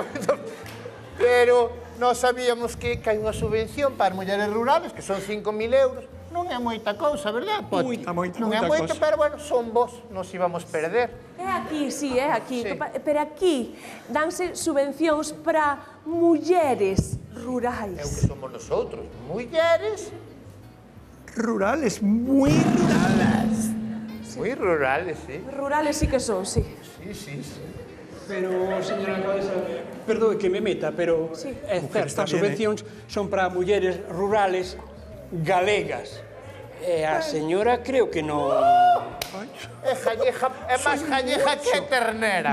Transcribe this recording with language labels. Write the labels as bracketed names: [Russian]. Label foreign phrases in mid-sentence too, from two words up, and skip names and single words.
[Galician] Pero nós sabíamos que hai unha subvención para as mulleres rurales, que son 5.000 euros. Non é moita cousa, verdad, Poti? Non é moita, pero, bueno, son vos, nos íbamos perder. É aquí, sí, é aquí. Sí. Pero aquí danse subvencións para mulleres rurais. É o que somos nosotros, mulleres [Spanish] Rurales, muy rurales. Muy rurales, sí. Rurales sí que son, sí. Sí. [Galician] Pero, señora alcaldesa, perdoe que me meta, pero sí. é certo, as subvencións son para mulleres rurales galegas. E a señora creo que non... É máis gallega que ternera.